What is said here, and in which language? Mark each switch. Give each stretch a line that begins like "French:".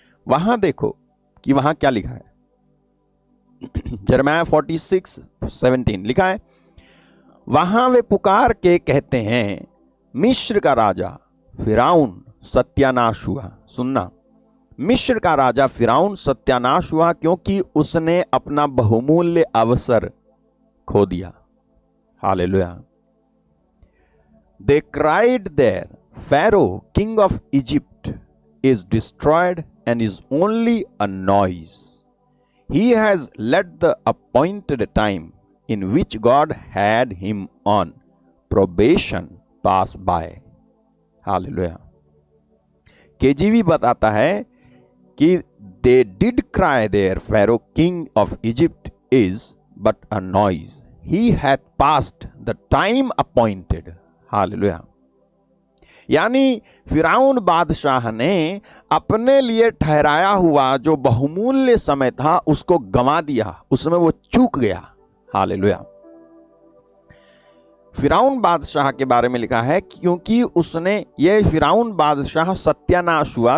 Hindi: वहां देखो कि वहां क्या लिखा है। यिर्मयाह 46:17 लिखा है, वहां वे पुकार के कहते हैं, मिस्र का राजा फिरौन सत्यानाश हुआ। सुनना, मिस्र का राजा फिरौन सत्यानाश हुआ क्योंकि उसने अपना बहुमूल्य अवसर खो दिया। Hallelujah.
English: They cried there, Pharaoh, king of Egypt, is destroyed and is only a noise. He has let the appointed time in which God had him on probation pass by. Hallelujah. KJV
Hindi: बताता है कि
English: they did cry there, Pharaoh, king of Egypt, is but a noise. He hath passed the time appointed.
Hindi: Hallelujah. यानी फिरौन बादशाह ने अपने लिए ठहराया हुआ जो बहुमूल्य समय था उसको गंवा दिया, उसमें वो चूक गया। हालेलुया। फिरौन बादशाह के बारे में लिखा है क्योंकि उसने, ये फिरौन बादशाह सत्यानाश हुआ।